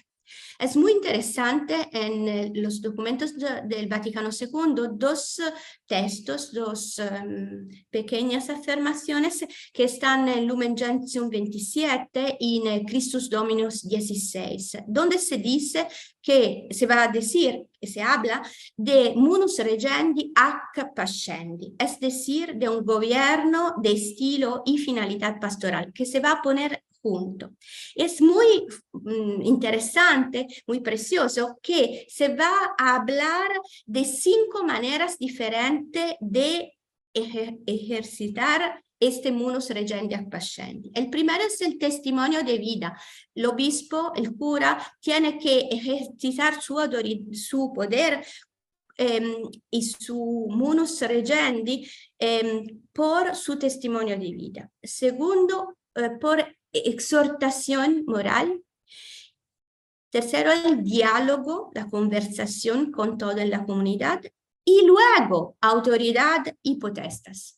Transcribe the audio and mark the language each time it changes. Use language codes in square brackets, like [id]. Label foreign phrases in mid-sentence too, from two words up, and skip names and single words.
[es] Es muy interesante en los documentos del Vaticano II, dos textos, dos pequeñas afirmaciones que están en Lumen Gentium 27 y en Christus Dominus 16, donde se dice que se va a decir, que se habla de [la] munus regendi ac pascendi, [es] es decir, de un gobierno de estilo y finalidad pastoral, que se va a poner junto. Es muy interesante, muy precioso, que se va a hablar de 5 maneras diferentes de ejercitar este [la] munus regendi ac pascendi. [es] El primero es el testimonio de vida. El obispo, el cura, tiene que ejercitar su poder y su [la] munus regendi [es] por su testimonio de vida. Segundo, por exhortación moral. Tercero, el diálogo, la conversación con toda la comunidad. Y luego, autoridad y potestas.